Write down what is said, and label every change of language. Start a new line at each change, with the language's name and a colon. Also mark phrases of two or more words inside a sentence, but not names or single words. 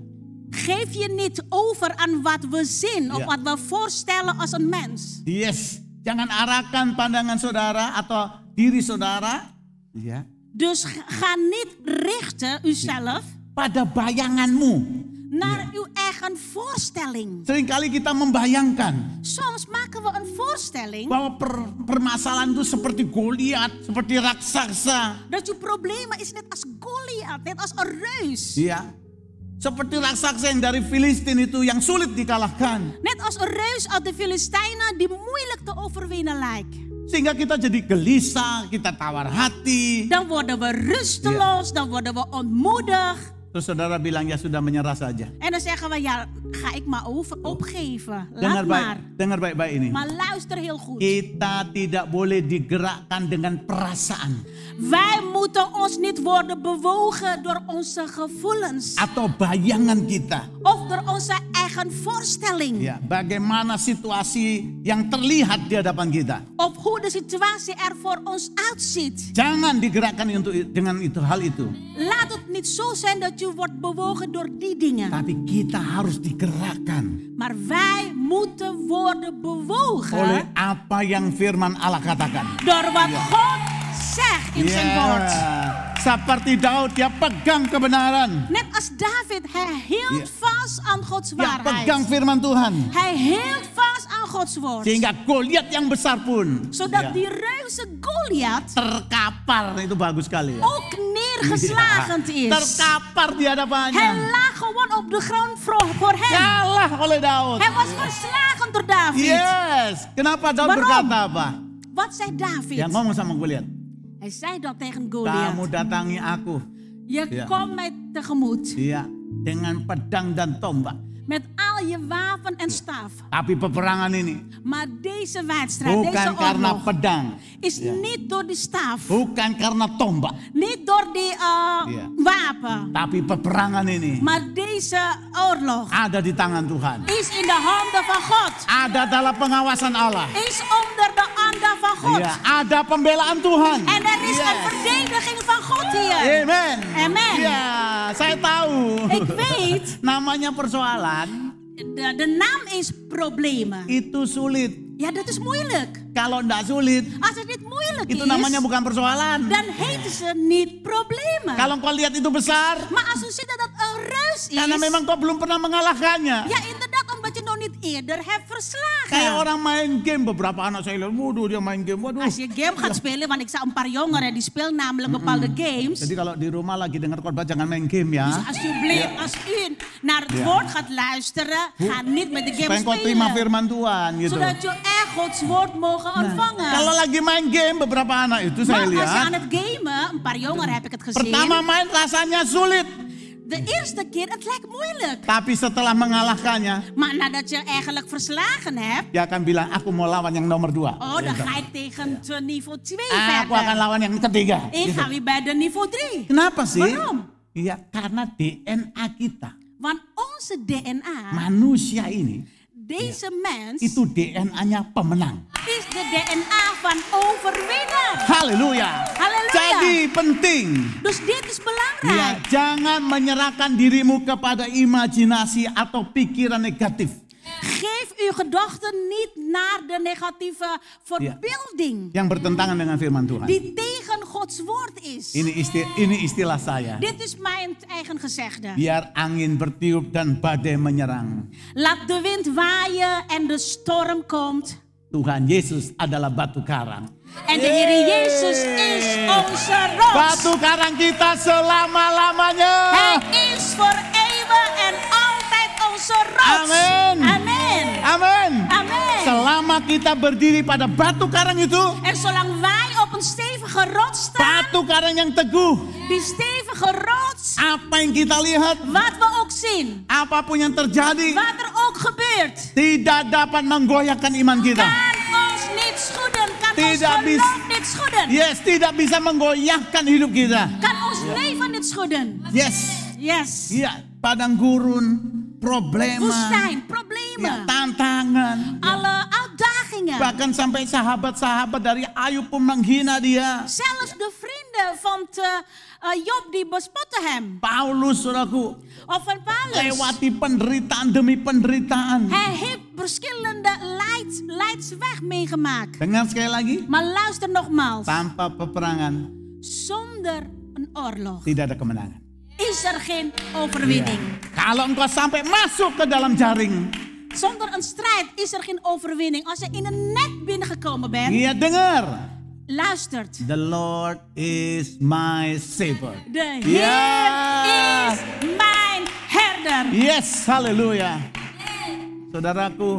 Dutch: Geef je niet over aan wat we zien of Ja. wat we voorstellen als een mens.
Indonesian: Yes, jangan arahkan pandangan saudara atau diri saudara,
Dutch: Dus ga niet richten uzelf
Indonesian: pada bayanganmu.
Dutch: naar uw eigen voorstelling.
Indonesian: Seringkali kita membayangkan
Dutch: Soms maken we een voorstelling
Indonesian: bahwa permasalahan itu seperti Goliat, seperti raksasa.
Dutch: dat uw probleem is net als Goliath, net als een reus.
Indonesian: Ya, seperti raksasa yang dari Filistin itu yang sulit dikalahkan.
Dutch: Net als een reus uit de Filistijnen die moeilijk te overwinnen lijkt.
Indonesian: Sehingga kita jadi gelisah, kita tawar hati.
Dutch: Dan worden we rusteloos, dan worden we ontmoedigd.
Indonesian: Terus saudara bilang, ya sudah menyerah saja.
Dutch: En dan zeggen we, ja, ga ik maar opgeven. Laat maar.
Indonesian: Dengar baik-baik ini.
Dutch: Maar luister heel goed.
Indonesian: Kita tidak boleh digerakkan dengan perasaan.
Dutch: Wij moeten ons niet worden bewogen door onze gevoelens.
Indonesian: Atau bayangan kita.
Dutch: Of door onze eigen voorstelling.
Indonesian: Ya, bagaimana situasi yang terlihat di hadapan kita.
Dutch: Of hoe de situatie er voor ons uitziet.
Indonesian: Jangan digerakkan dengan hal itu.
Dutch: Laat het niet zo zijn dat je wordt bewogen door die dingen.
Indonesian: Tapi kita harus digerakkan.
Dutch: Maar wij moeten worden bewogen.
Indonesian: Oleh apa yang firman Allah katakan.
Dutch: Door wat God zegt in zijn woord.
Indonesian: Seperti Daud, dia pegang kebenaran.
Dutch: Net als David, hij hield vast aan Gods
Indonesian: Dia
Dutch: waarheid.
Indonesian: pegang firman Tuhan.
Dutch: Hij hield vast aan Gods woord.
Indonesian: Sehingga Goliat yang besar pun.
Dutch: Zodat die reuze Goliath
Indonesian: terkapar, itu bagus sekali ya.
Dutch: ook neergeslagen is.
Indonesian: Terkapar di hadapannya.
Dutch: Hij lag gewoon op de grond voor hem.
Indonesian: Kalah oleh Daud.
Dutch: Hij was verslagen door David.
Indonesian: Yes. Kenapa Daud
Dutch: Waarom?
Indonesian: berkata apa?
Dutch: Wat zei David?
Indonesian: Yang ngomong sama Goliat.
Dutch: Hij zei dat tegen Goliath.
Indonesian: Kamu datangi aku.
Dutch: Je komt mij tegemoet.
Indonesian: Iya, dengan pedang dan tombak.
Dutch: Met al je wapen en staf.
Indonesian: Tapi peperangan ini
Dutch: Maar deze wedstrijd,
Indonesian: bukan
Dutch: deze
Indonesian: karena
Dutch: oorlog,
Indonesian: pedang,
Dutch: is niet door die staf.
Indonesian: bukan karena tombak,
Dutch: Niet door die wapen.
Indonesian: tapi peperangan ini
Dutch: Maar deze oorlog
Indonesian: ada di tangan Tuhan.
Dutch: is in de handen van God.
Indonesian: Ada dalam pengawasan Allah.
Dutch: Is onder de handen van God.
Indonesian: Iya, ada pembelaan Tuhan.
Dutch: En er is een verdediging van God hier.
Indonesian: Amen.
Dutch: Amen.
Indonesian: Ya, saya tahu.
Dutch: Ik weet,
Indonesian: Namanya persoalan
Dutch: de naam is problemen.
Indonesian: itu sulit.
Dutch: Ja, dat is moeilijk.
Indonesian: Kalau tidak sulit,
Dutch: Als het niet moeilijk
Indonesian: itu
Dutch: is,
Indonesian: namanya bukan persoalan.
Dutch: dan heten ze niet problemen.
Indonesian: Kalau kau lihat itu besar,
Dutch: Maar als u ziet dat het een reus is,
Indonesian: karena memang kau belum pernah mengalahkannya.
Dutch: ja inderdaad, omdat je nog niet eerder hebt verslagen.
Indonesian: Kayak orang main game, beberapa anak saya lihat, waduh dia main game, waduh.
Dutch: Als je game gaat spelen, want ik zag een paar jongeren die spelen namelijk bepaalde games.
Indonesian: Jadi kalau di rumah lagi dengar khotbah jangan main game ya.
Dutch: Dus alsjeblieft, als u naar het woord gaat luisteren, ga niet met de game
Indonesian: Supaya kau terima
Dutch: spelen.
Indonesian: firman Tuhan gitu.
Dutch: Zodat je echt Gods woord mogen ontvangen.
Indonesian: Kalau lagi main game, beberapa anak itu saya
Dutch: Maar als je aan
Indonesian: lihat.
Dutch: het gamen, een paar jongeren heb ik het gezien.
Indonesian: Pertama main rasanya sulit.
Dutch: De eerste keer, het lijkt moeilijk.
Indonesian: Tapi setelah mengalahkannya,
Dutch: Maar nadat je eigenlijk verslagen hebt,
Indonesian: dia akan bilang, aku mau lawan yang nomor 2.
Dutch: oh, dan ga ik tegen niveau 2
Indonesian: Aku akan
Dutch: verder.
Indonesian: lawan yang ketiga.
Dutch: Ik
Indonesian: Gitu.
Dutch: ga weer bij de niveau 3.
Indonesian: Kenapa sih?
Dutch: Waarom?
Indonesian: Iya, karena DNA kita,
Dutch: Want onze DNA,
Indonesian: manusia ini,
Dutch: deze mens,
Indonesian: itu DNA-nya pemenang.
Dutch: is de DNA van overwinnaar.
Indonesian: Haleluya.
Dutch: Halleluja.
Indonesian: Jadi penting.
Dutch: Dus dit is
Indonesian: Ya,
Dutch: belangrijk.
Indonesian: jangan menyerahkan dirimu kepada imajinasi atau pikiran negatif.
Dutch: Geef uw gedachten niet naar de negatieve verbeelding
Indonesian: Yang bertentangan dengan firman Tuhan.
Dutch: die tegen Gods woord is.
Indonesian: Ini istilah saya.
Dutch: Dit is mijn eigen gezegde.
Indonesian: Biar angin bertiup dan badai menyerang.
Dutch: Laat de wind waaien en de storm komt.
Indonesian: Tuhan Yesus adalah batu karang.
Dutch: En de Heer Jezus is onze rots.
Indonesian: Batu karang kita selama-lamanya.
Dutch: Hij is voor eeuwen en altijd onze rots.
Indonesian: Amen.
Dutch: Amen.
Indonesian: Amin.
Dutch: Amen.
Indonesian: Selama kita berdiri pada batu karang itu,
Dutch: En zolang wij op een stevige rots staan,
Indonesian: batu karang yang teguh,
Dutch: die stevige rots,
Indonesian: apa yang kita lihat,
Dutch: wat we ook zien,
Indonesian: apapun yang terjadi,
Dutch: wat er ook gebeurt,
Indonesian: tidak dapat menggoyahkan iman kita.
Dutch: kan ons niet schudden, kan ons
Indonesian: Tidak
Dutch: geloof
Indonesian: bisa.
Dutch: niet schudden,
Indonesian: Yes, tidak bisa menggoyahkan hidup kita.
Dutch: kan ons leven niet schudden.
Indonesian: Yes.
Dutch: Yes.
Indonesian: Iya, padang gurun, problema,
Dutch: Woestijn,
Indonesian: ya,
Dutch: problemen,
Indonesian: tantangan.
Dutch: alle uitdagingen.
Indonesian: Bahkan sampai sahabat-sahabat dari Ayub pun menghina dia.
Dutch: Zelfs de vrienden van Job die bespotten hem.
Indonesian: Paulus, saudaraku,
Dutch: Of van Paulus.
Indonesian: lewati penderitaan demi penderitaan.
Dutch: Hij heeft verschillende leidsweg meegemaakt.
Indonesian: Dengar sekali lagi,
Dutch: Maar luister nogmaals.
Indonesian: tanpa peperangan
Dutch: Zonder een oorlog
Indonesian: tidak ada kemenangan.
Dutch: is er geen overwinning.
Indonesian: Kalau engkau sampai masuk ke dalam jaring,
Dutch: Zonder een strijd is er geen overwinning. Als je in een net binnengekomen bent,
Indonesian: dia dengar,
Dutch: luistert.
English: the Lord is my shepherd.
Dutch: De Ja. Heer is mijn herder.
Indonesian: Yes, haleluya. Saudaraku,